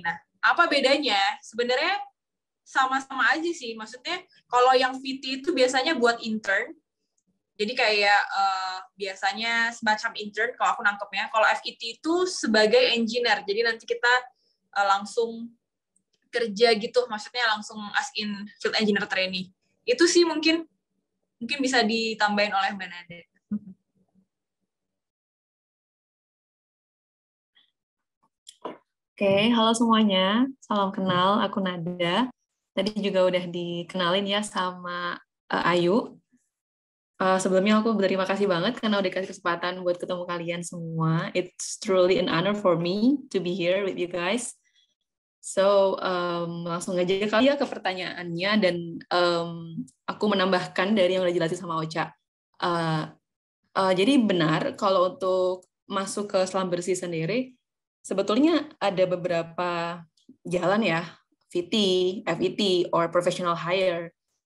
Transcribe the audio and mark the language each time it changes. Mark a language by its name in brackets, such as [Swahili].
[Indonesian] Nah, apa bedanya? Sebenarnya sama-sama aja sih. Maksudnya kalau yang VT itu biasanya buat intern. Jadi kayak biasanya semacam intern kalau aku nangkepnya. Kalau FET itu sebagai engineer. Jadi nanti kita langsung kerja gitu. Maksudnya langsung as in field engineer trainee. Itu sih mungkin bisa ditambahin oleh Mbak Nada. Oke, halo semuanya. Salam kenal, aku Nada. Tadi juga udah dikenalin ya sama Ayu. Sebelumnya aku berterima kasih banget karena udah kasih kesempatan buat ketemu kalian semua. [English] It's truly an honor for me to be here with you guys. [Indonesian] So, langsung aja kali ya ke pertanyaannya, dan aku menambahkan dari yang udah jelasin sama Ocha. Jadi benar, kalau untuk masuk ke selam bersih sendiri, sebetulnya ada beberapa jalan ya, VT, FET, or professional hire.